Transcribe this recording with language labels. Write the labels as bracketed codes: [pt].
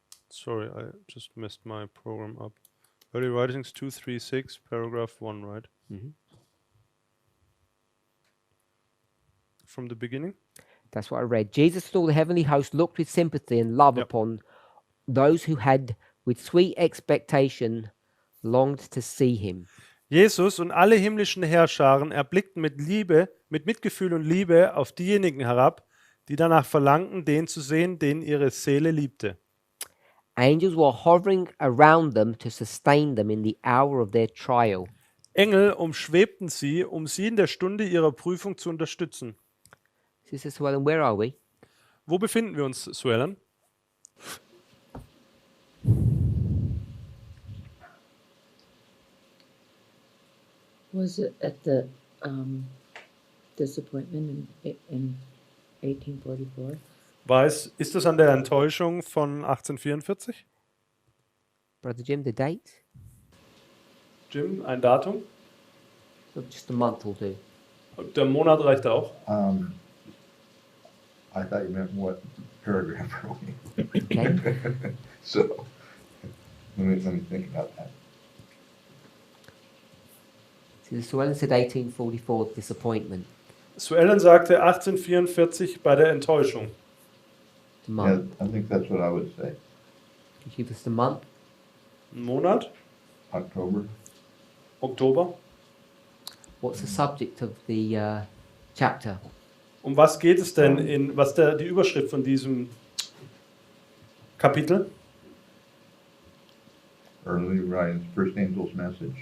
[en] Sorry, I just messed my program up. Early Writings 236, paragraph 1, right? Mhm. From the beginning? That's what I read. Jesus and all the heavenly host looked with sympathy and love Yep. upon those who had with sweet expectation longed to see him. [de] Jesus und alle himmlischen Heerscharen erblickten mit Liebe, mit Mitgefühl und Liebe auf diejenigen herab, die danach verlangten, den zu sehen, den ihre Seele liebte. [en] Angels were hovering around them to sustain them in the hour of their trial. [de] Engel umschwebten sie, um sie in der Stunde ihrer Prüfung zu unterstützen. [en] Sister Swellen, where are we? [de] Wo befinden wir uns, Suellen? [en] Was it at the disappointment in 1844? [de] Ist das an der Enttäuschung von 1844? [en] Brother Jim, the date? [de] Jim, ein Datum? [en] Or just a month will do. [de] Der Monat reicht auch. [en] I thought you meant what paragraph are we? Okay. So, let me think about that. Sister Swellen said 1844, disappointment. [de] Suellen sagte 1844 bei der Enttäuschung. [en] The Yeah, month. I think that's what I would say. Could you give us the month? [de] Ein Monat? [en] October. [de] Oktober? [en] What's the subject of the chapter? [de] Um was geht es denn was die Überschrift von diesem Kapitel? [en] Early writings, first angel's message.